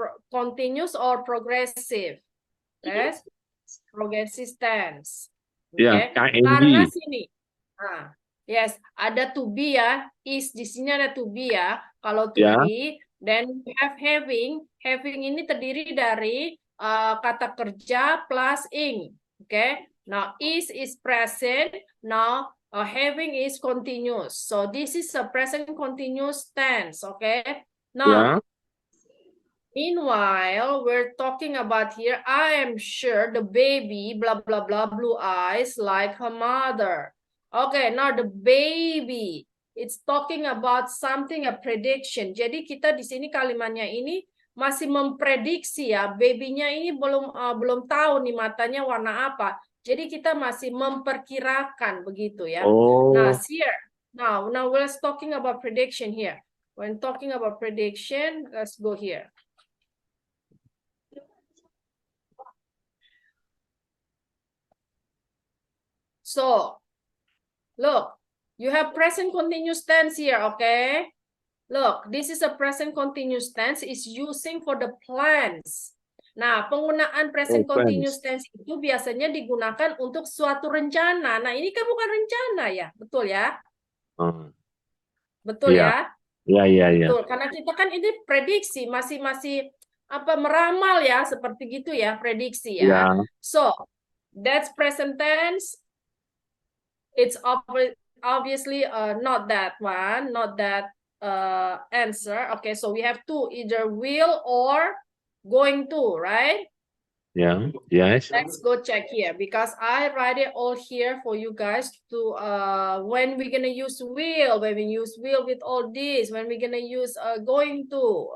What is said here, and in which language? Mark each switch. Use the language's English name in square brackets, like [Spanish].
[English] Continuous or progressive? Yes. Progressive tense. Yeah. [Indonesian] Okay. Karena sini. Yes, ada to be ya. Is di sini ada to be ya. [English] Kalau to be, then we have having. [Indonesian] Having ini terdiri dari kata kerja plus ing. [English] Okay. Now is present. Now having is continuous. So this is a present continuous tense. Okay. Now, meanwhile, we're talking about here, I am sure the baby, blah, blah, blah, blue eyes like her mother. Okay, now the baby, it's talking about something, a prediction. [Indonesian] Jadi kita di sini kalimatnya ini masih memprediksi ya, babynya ini belum tahu nih matanya warna apa. Jadi kita masih memperkirakan begitu ya. Oh, [English] Nah, here. Now we're talking about prediction here. When talking about prediction, let's go here. So, look, you have present continuous tense here, okay? Look, this is a present continuous tense is using for the plans. [Indonesian] Nah, penggunaan present continuous tense itu biasanya digunakan untuk suatu rencana. Nah, ini kan bukan rencana ya, betul ya? Betul ya, ya? ya. Betul, karena kita kan ini prediksi, masih apa meramal ya, seperti gitu ya, prediksi ya. [English] So, that's present tense. It's obviously not that one, not that answer. Okay, so we have two, either will or going to, right? Yeah, yes. Let's go check here because I write it all here for you guys to when we're gonna use will, when we use will with all this, when we're gonna use going to.